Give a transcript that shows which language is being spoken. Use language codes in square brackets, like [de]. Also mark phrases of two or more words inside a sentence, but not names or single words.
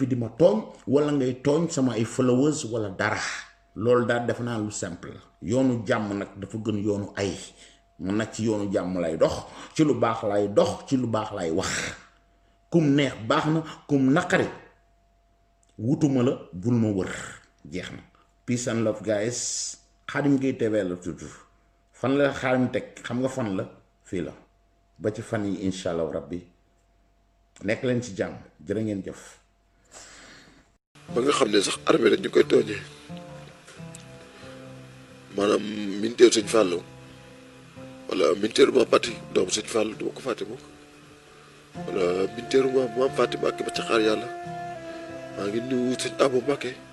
[wo] di ma tooñ wala ngay tooñ sama ay followers wala dara loolu daal def naa lu simple yoonu jàmm nag dafa gën yoonu ay man nag ci yoonu jàmm lay dox ci lu baax lay dox ci lu baax lay wax kum neex baax na kum naqari wutuma la bul ma wër jeex na [en] peace and love guys [wo] Khadim Gueye TV la tudd fan la Khadim teg xam nga fan la fii la ba ci fan yi [ar] إن شاء الله ربي [wo] nekk leen ci jàmm jërë ngeen jëf. ba nga xam ne sax armée dañ ñu koy tooñee maanaam militaire Sëñ Fallou wala militaire ma Pati doomu Sëñ Fallou duma ko fàtte moom wala militaire ma Fatima ak ba ca xaar yàlla maa ngi nuyu Sëñ Abou Mbacké